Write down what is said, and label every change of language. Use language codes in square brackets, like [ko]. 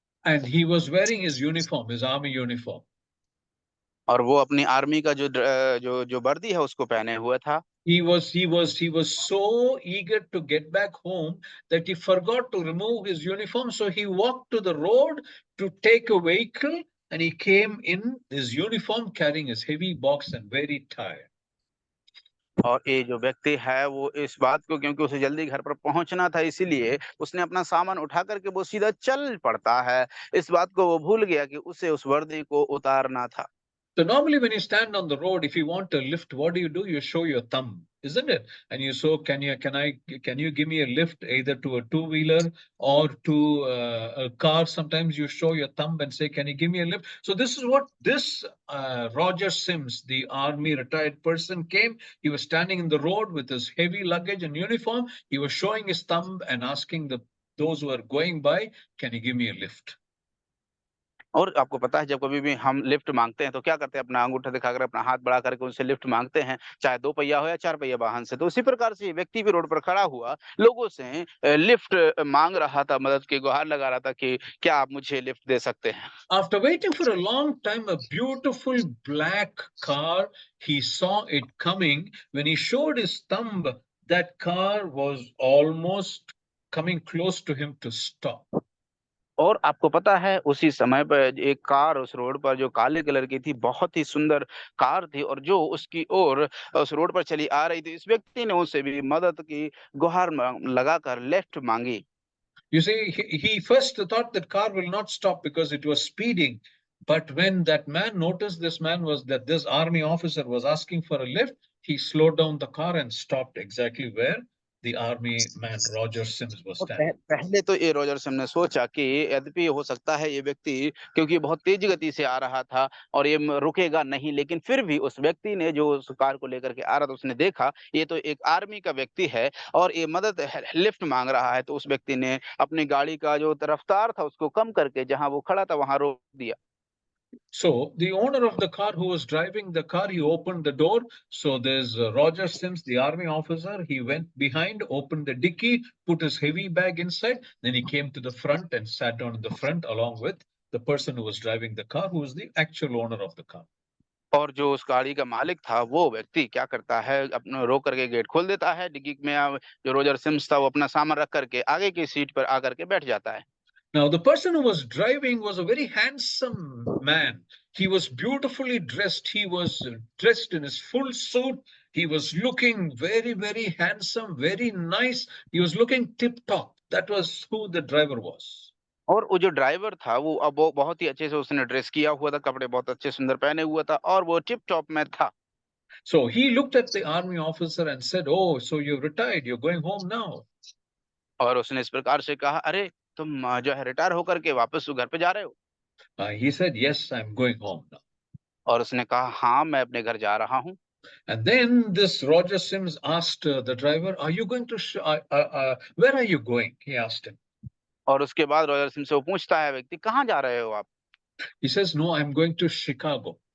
[en] And he was wearing his uniform, his army uniform. [hi] और वो अपनी आर्मी का जो वर्दी है उसको पहने हुए था। [en] He was so eager to get back home that he forgot to remove his uniform. So he walked to the road to take a vehicle and he came in his uniform carrying his heavy box and very tired. [hi] और ये जो व्यक्ति है वो इस बात को, क्योंकि उसे जल्दी घर पर पहुंचना था, इसीलिए उसने अपना सामान उठा करके वो सीधा चल पड़ता है। इस बात को वो भूल गया कि उसे उस वर्दी को उतारना था। [en] So normally when you stand on the road, if you want a lift, what do? You show your thumb, isn't it? And you so can you give me a lift either to a two-wheeler or to a car? Sometimes you show your thumb and say, can you give me a lift? So this is what this Roger Sims, the army retired person, came. He was standing in the road with his heavy luggage and uniform. He was showing his thumb and asking those who are going by, can you give me a lift? [hi] और आपको पता है जब कभी भी हम lift माँगते हैं तो क्या करते हैं अपना अंगूठा दिखाकर अपना हाथ बढ़ा करके उनसे लिफ्ट माँगते हैं, चाहे 2 पहिया हो या 4 पहिया वाहन से। तो उसी प्रकार से ये व्यक्ति भी रोड पर खड़ा हुआ, लोगों से लिफ्ट माँग रहा था, मदद की गुहार लगा रहा था कि क्या आप मुझे लिफ्ट दे सकते हैं? [en] After waiting for a long time, a beautiful black car, he saw it coming. When he showed his thumb, that car was almost coming close to him to stop. [hi] और आपको पता है उसी समय पर एक कार उस रोड पर जो काले कलर की थी, बहुत ही सुंदर कार थी और जो उसकी ओर उस रोड पर चली आ रही थी। इस व्यक्ति ने उससे भी मदद की गुहार लगाकर लिफ्ट माँगी। [en] You see, he first thought that car will not stop because it was speeding. But when that man noticed this army officer was asking for a lift, he slowed down the car and stopped exactly where the army man Roger Sims was [hi] और [en] standing. [hi] पहले तो ये Roger SIM ने सोचा कि यद्यपि हो सकता है ये व्यक्ति क्योंकि बहुत तेज गति से आ रहा था और ये रुकेगा नहीं, लेकिन फिर भी उस व्यक्ति ने जो उस कार को लेकर के आ रहा था उसने देखा ये तो एक आर्मी का व्यक्ति है और ये मदद लिफ्ट मांग रहा है, तो उस व्यक्ति ने अपनी गाड़ी का जो रफ्तार था उसको कम करके जहां वो खड़ा था वहां रोक दिया। [en] So the owner of the car who was driving the car, he opened the door. So there's Roger Sims, the army officer. He went behind, opened the dicky, put his heavy bag inside. Then he came to the front and sat down in the front along with the person who was driving the car, who was the actual owner of the car. [hi] और जो उस गाड़ी का मालिक था वो व्यक्ति क्या करता है अपना रोक करके गेट खोल देता है डिग्गी में। जो रोजर सिम्स था वो अपना सामान रख करके आगे की सीट पर आकर के बैठ जाता है। [en] Now, the person who was driving was a very handsome man. He was beautifully dressed. He was dressed in his full suit. He was looking very, very handsome, very nice. He was looking tip top. That was who the driver was. [hi] और वो जो driver था वो बहुत ही अच्छे से उसने dress किया हुआ था, कपड़े बहुत अच्छे सुंदर पहने हुआ था और वो टिप टॉप में था। [en] So he looked at the army officer and said, "Oh, so you're retired. You're going home now." [hi] और उसने इस प्रकार से कहा, अरे तुम जो है रिटायर होकर के वापस घर पे जा रहे हो? [en] He said, "Yes, I'm going home now." [hi] और उसने कहा, हाँ मैं अपने घर जा रहा हूँ। [en] And then this Roger Sims asked the driver, "Are you going to? Where are you going?" He asked him. [hi] और उसके बाद रॉजर सिम से वो पूछता है व्यक्ति, कहाँ जा रहे हो आप? [en] He says, "No, I'm going to Chicago."